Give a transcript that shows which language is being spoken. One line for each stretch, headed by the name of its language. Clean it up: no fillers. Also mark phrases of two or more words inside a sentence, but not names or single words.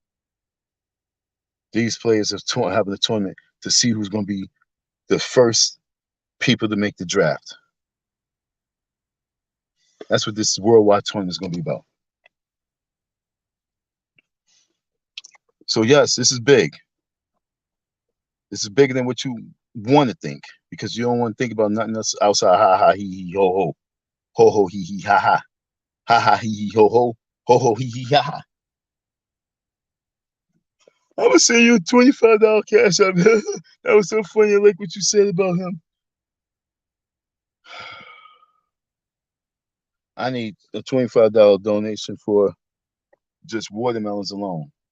English: These players are having a tournament to see who's going to be the first people to make the draft. That's what this worldwide tournament is going to be about. So yes, this is big. This is bigger than what you want to think, because you don't want to think about nothing else outside ha ha he he ho ho he he ha ha he he ho he he ha ha. I'm gonna send you a $25 cash up. That was so funny. I like what you said about him. I need a $25 donation for just watermelons alone.